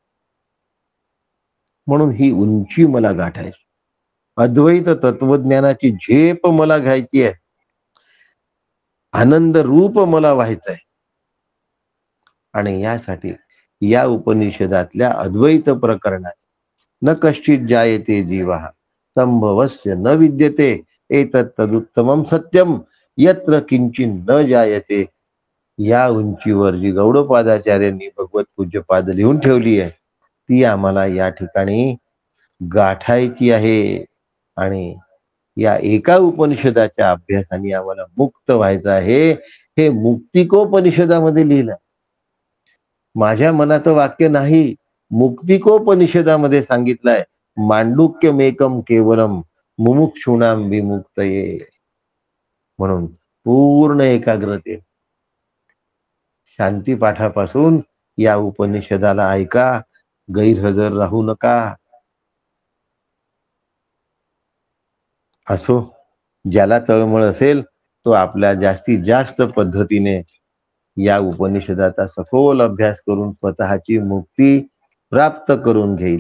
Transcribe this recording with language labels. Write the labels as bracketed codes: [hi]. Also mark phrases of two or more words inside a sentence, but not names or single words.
[mr] म्हणून ही उंची मला गाठायची, अद्वैत तत्वज्ञानाची झेप मला घ्यायची आहे, आनंद रूप मला व्हायचंय. आणि यासाठी या उपनिषदातल्या अद्वैत प्रकरणात [sa] न कश्चित जायते जीवः संभवस्य न विद्यते एतत् तदुत्तमं सत्यम यत्र किंचिन न जायते, [mr] या उंचीवर जी गौडपादाचार्यांनी भगवत पूज्यपाद लिहून ठेवली आहे ती आम्हाला या ठिकाणी गाठायची आहे. आणि या एका उपनिषदाच्या अभ्यासाने आम्हाला मुक्त व्हायचं आहे. हे मुक्तिकोपनिषदामध्ये लिहिलं. माझ्या मनाचं वाक्य नाही, मुक्तिकोपनिषदामध्ये सांगितलंय. [sa] मांडुक्यमेकम केवलम मुमुक्षूणाम विमुक्तये. [mr] म्हणून पूर्ण एकाग्रते शांती पाठापासून या उपनिषदाला ऐका, गैरहजर राहू नका. असो, ज्याला तळमळ असेल तो आपल्या जास्तीत जास्त पद्धतीने या उपनिषदाचा सखोल अभ्यास करून स्वतःची मुक्ती प्राप्त करून घेईल.